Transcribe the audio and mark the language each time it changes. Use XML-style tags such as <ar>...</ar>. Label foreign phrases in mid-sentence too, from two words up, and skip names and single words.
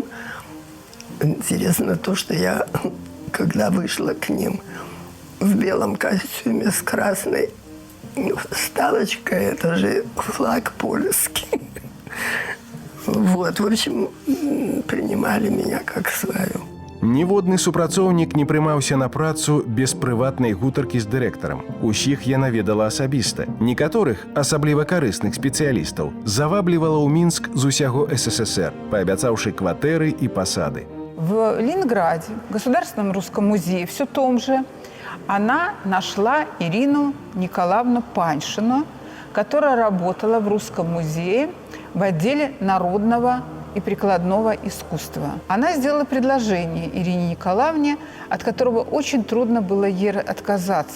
<ru>Интересно то, что я, когда вышла к ним в белом костюме с красной вставочкой, это же флаг польский. Вот, в общем, принимали меня как свою.</ru> <be>Ніводны супрацоўнік не прымаўся на працу без прыватнай гутаркі з дырэктарам. Усіх яна ведала асабіста. Некаторых, асабліва карысных спецыялістаў, заваблівала ў Мінск з усяго СССР, паабяцаўшы кватэры і пасады.</be> <ru>В Ленинграде, в Государственном русском музее, все том же, она нашла Ирину Николаевну Паньшину, которая работала в Русском музее в отделе народного и прикладного искусства. Она сделала предложение Ирине Николаевне, от которого очень трудно было ей отказаться.</ru>